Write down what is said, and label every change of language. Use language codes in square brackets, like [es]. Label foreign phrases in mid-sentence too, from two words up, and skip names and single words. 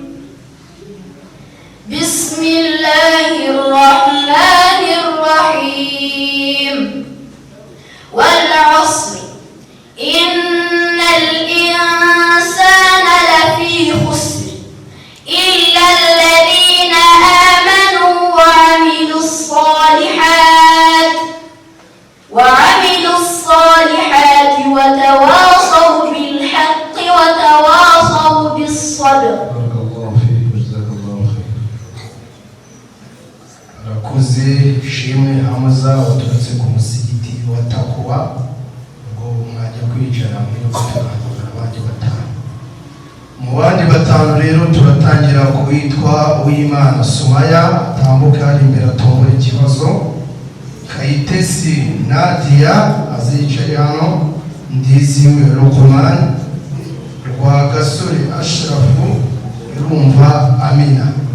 [ar] بسم الله الرحمن الرحيم والعصر إن الإنسان لفي خسر إلا الذين آمنوا وعملوا الصالحات وتواصوا بالحق وتواصوا بالصبر. بارك الله فيك وجزاك الله خير. [rw] Rakoze Shimwe Hamaza waturutse ku musigiti wa Takuwa ngo mwajya kwicara muri batanu abandi batanu. Mu bandi batanu rero turatangira kuwitwa Uwimana Sumaya tambuka imbere atombora ikibazo Kayitesi Nadia azicaye hano, Ndiziwe Luqman, Rwagasore Ashrafu, Irumva Amina.